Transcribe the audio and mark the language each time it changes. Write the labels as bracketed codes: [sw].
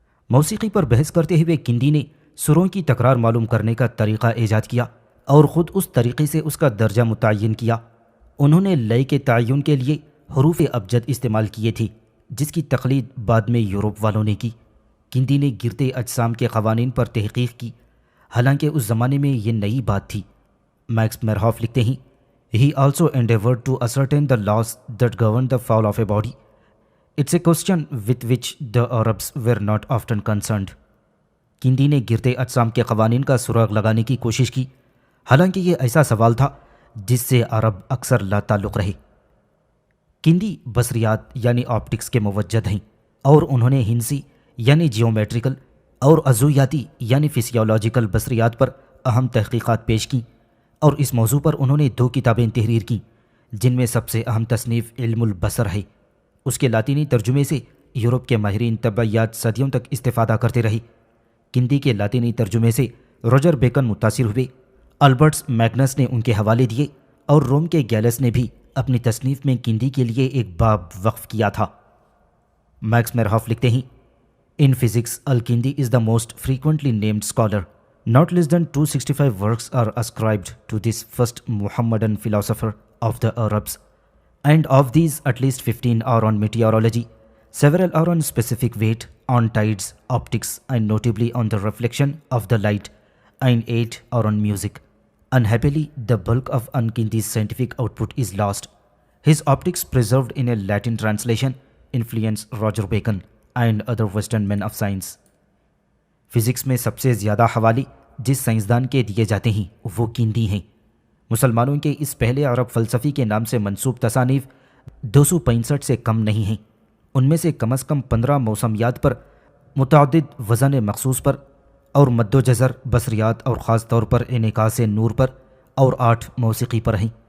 [ur] موسیقی پر بحث کرتے ہوئے کندی نے سروں کی تکرار معلوم کرنے کا طریقہ ایجاد کیا اور خود اس طریقے سے اس کا درجہ متعین کیا. انہوں نے لے کے تعین کے لیے حروف ابجد استعمال کیے تھے، جس کی تقلید بعد میں یورپ والوں نے کی. کندی نے گرتے اجسام کے قوانین پر تحقیق کی، حالانکہ اس زمانے میں یہ نئی بات تھی. میکس میرہاف لکھتے ہیں، [en] He also endeavored to ascertain the laws that govern the fall of a body. It's a question with which the Arabs were not often concerned. [ur] کندی نے گرتے اجسام کے قوانین کا سراغ لگانے کی کوشش کی، حالانکہ یہ ایسا سوال تھا جس سے عرب اکثر لا تعلق رہے. کندی بصریات یعنی آپٹکس کے موجد ہیں، اور انہوں نے ہندسی یعنی جیومیٹریکل اور عضویاتی یعنی فزیولوجیکل بصریات پر اہم تحقیقات پیش کیں، اور اس موضوع پر انہوں نے 2 کتابیں تحریر کیں، جن میں سب سے اہم تصنیف علم البصر ہے. اس کے لاطینی ترجمے سے یورپ کے ماہرین طبعیات صدیوں تک استفادہ کرتے رہے. کندی کے لاطینی ترجمے سے روجر بیکن متاثر ہوئے، البرٹس میگنس نے ان کے حوالے دیے، اور روم کے گیلس نے بھی اپنی تصنیف میں کندی کے لیے ایک باب وقف کیا تھا. میکس میرہاف لکھتے ہیں، [en] In physics, Al-Kindi is the most frequently named scholar. Not less than 265 works are ascribed to this first Muhammadan philosopher of the Arabs, and of these at least 15 are on meteorology, several are on specific weight, on tides, optics, and notably on the reflection of the light, and 8 are on music. Unhappily, the bulk of Al-Kindi's scientific output is lost. His optics, preserved in a Latin translation, influenced Roger Bacon and other Western men of science. [ur] Physics میں سب سے زیادہ حوالے جس سائنسدان کے دیے جاتے ہیں وہ کندی ہیں. مسلمانوں کے اس پہلے عرب فلسفی کے نام سے منسوب تصانیف 265 سے کم نہیں ہیں. ان میں سے کم از کم 15 موسمیات پر، متعدد وزن مخصوص پر، اور مد و جزر، بصریات اور خاص طور پر انعکاس نور پر، اور 8 موسیقی پر ہیں.